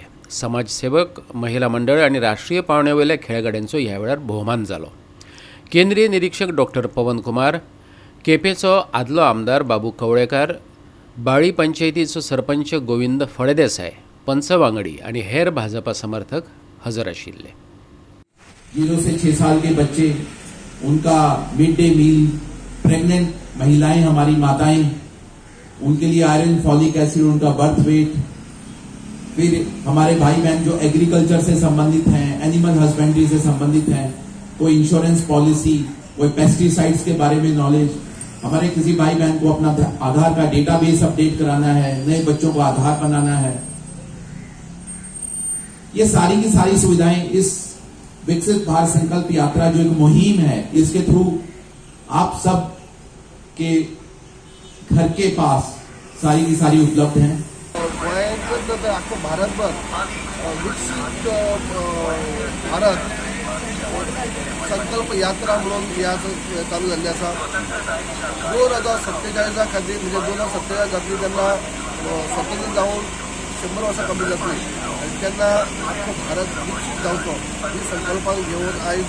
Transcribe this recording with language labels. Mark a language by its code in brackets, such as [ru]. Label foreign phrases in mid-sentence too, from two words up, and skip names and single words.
[kok] समाजसेवक, महिला मंडळ आणि राष्ट्रीय पावंड्यावयल्या खेळगड्यांचो ह्या वेळार भोवमान जालो. केंद्रीय निरीक्षक डॉक्टर पवन कुमार, केपेचो आदलो आमदार बाबू कवळेकार, बाळी पंचायतीचो सरपंच गोविंद फळदेसाय, पंच वांगडी आणि हेर भाजपा समर्थक हजर आशिल्ले. [hi] 0 से 6 साल के बच्चे, उनका [en] mid day meal, [hi] प्रेग्नेंट महिलाएं, हमारी माताएं, उनके लिए आयरन, [en] folic acid, [hi] उनका [en] birth weight, [hi] फिर हमारे भाई बहन जो एग्रीकल्चर से संबंधित हैं, [en] animal husbandry [hi] से संबंधित हैं, कोई [en] insurance policy, [hi] कोई पेस्टिसाइड्स के बारे में नॉलेज, हमारे किसी भाई बहन को अपना आधार का डेटाबेस अपडेट कराना है, नए बच्चों को आधार बनाना है, ये सारी की सारी सुविधाएं इस विकसित भारत संकल्प यात्रा जो एक मुहिम है, इसके थ्रू आप सब के घर के पास सारी की सारी उपलब्ध हैं. [kok] आखो भारतभर विकसित भारत संकल्प यात्रा म्हणून चालू झाली आसा. 2047 खातीर म्हणजे 2047 जातली तेन्ना स्वतंत्र जावन 100 वर्सां कंप्लीट जातली आनी तेन्ना आख्खो भारत विकसीत जावचो ही संकल्पान घेवन आयज